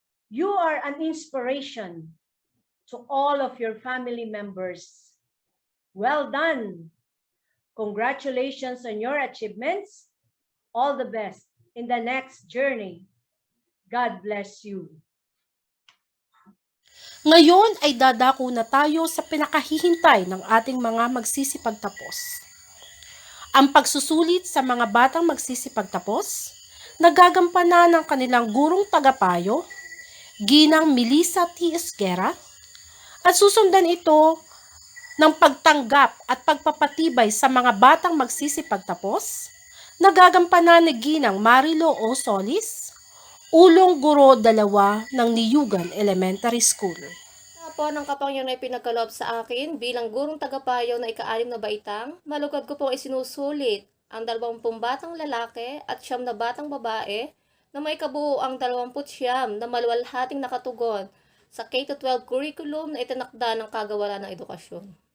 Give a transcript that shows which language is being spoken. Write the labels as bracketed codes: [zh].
[en] You are an inspiration to all of your family members. Well done. Congratulations on your achievements. All the best in the next journey. God bless you. [tl] Ngayon ay dadako na tayo sa pinakahihintay ng ating mga magsisipagtapos. Ang pagsusulit sa mga batang magsisipagtapos, nagagampanan ng kanilang gurong tagapayo, Ginang Melissa T. Esguera, at susundan ito ng pagtanggap at pagpapatibay sa mga batang magsisipagtapos, nagagampanan ni Ginang Marilo O. Solis, Ulong Guro 2 ng Niyugan Elementary School. Po ng kapangyarihan ay pinagkaloob sa akin bilang gurong tagapayo na ika-6 na baitang, malugod ko po ay sinusulit ang 20 batang lalaki at 9 na batang babae na may kabuo ang 29 na maluwalhating nakatugon sa K-12 curriculum na itinakda ng Kagawaran ng Edukasyon.